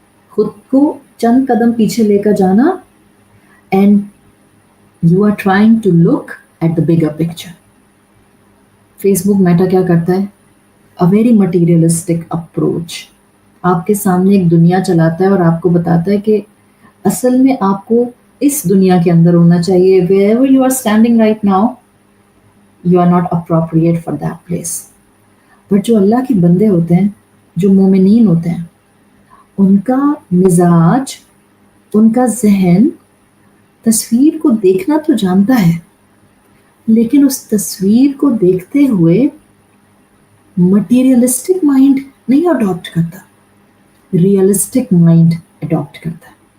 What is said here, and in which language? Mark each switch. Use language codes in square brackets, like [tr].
[ur] خود کو چند قدم پیچھے لے کر جانا، [en] And you are trying to look at the bigger picture. [ur] Face book meta کیا کرتا ہے؟ [en] A very materialistic approach. [ur] آپ کے سامنے ایک دنیا چلاتا ہے اور آپ کو بتاتا ہے کہ اصل میں آپ کو اس دنیا کے اندر ہونا چاہیے. [en] wherever you are standing right now, you are not appropriate for that place. [ur] But جو اللہ کے بندے ہوتے ہیں، جو مومنین ہوتے ہیں، ان کا مزاج، ان کا ذہن تصویر کو دیکھنا تو جانتا ہے، لیکن اس تصویر کو دیکھتے ہوئے مٹیریلسٹک مائنڈ نہیں اڈاپٹ کرتا، ریئلسٹک مائنڈ اڈاپٹ کرتا ہے.